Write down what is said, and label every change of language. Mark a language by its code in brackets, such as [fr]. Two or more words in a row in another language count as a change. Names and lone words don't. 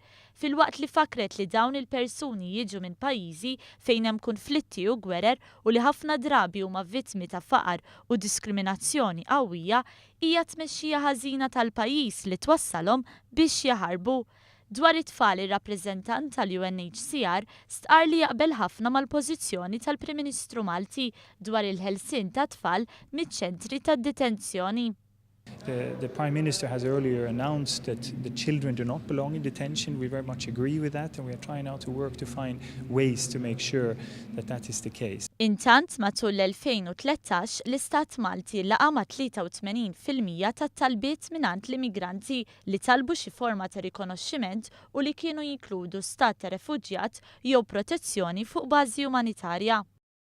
[mt] Filwaqt li fakret li dawn il-persuni jiġu minn pajjiżi fejn hemm konflitti u gwerer u li ħafna drabi huma vittmi ta' faqar u diskriminazzjoni qawwija, hija tmexxija ħażina tal-pajjiż li twassalhom biex jaħarbu. Dwar it-tfal ir-rappreżentant tal-UNHCR stqar li jaqbel ħafna mal-pożizzjoni tal-Prim Ministru Malti dwar il-ħelsien ta' tfal miċ-ċentri tad-detenzjoni. [en] The Prime Minister has earlier announced that the children do not belong in detention. We very much agree with that, and we are trying now to work to find ways to make sure that that is the case. [mt] Intant matul l-2013 l-Istat Malti laqa ma' 83% tat-talbiet mingħand l-immigranti li talbu xi forma ta' rikonoxximent u li kienu jinkludu stat ta' refuġjat jew protezzjoni fuq bażi umanitarja.